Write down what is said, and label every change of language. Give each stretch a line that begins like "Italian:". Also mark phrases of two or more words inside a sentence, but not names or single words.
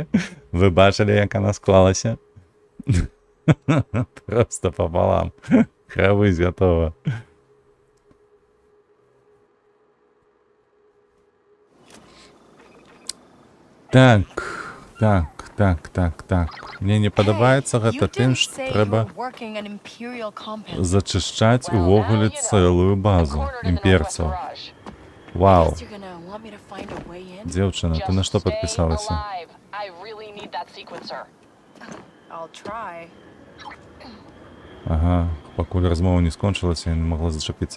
Ukrainian: Ви бачили, як вона склалася? Просто пополам. Хравись готова. Так.
Belarusian: Мне не падабаецца гэта тым, што трэба зачышчаць увогуле цэлую базу імперцаў. Вау. Дзеўчына, ты на што падпісалася? Ага, пакуль размова не скончылася, я не магла зачапіцца.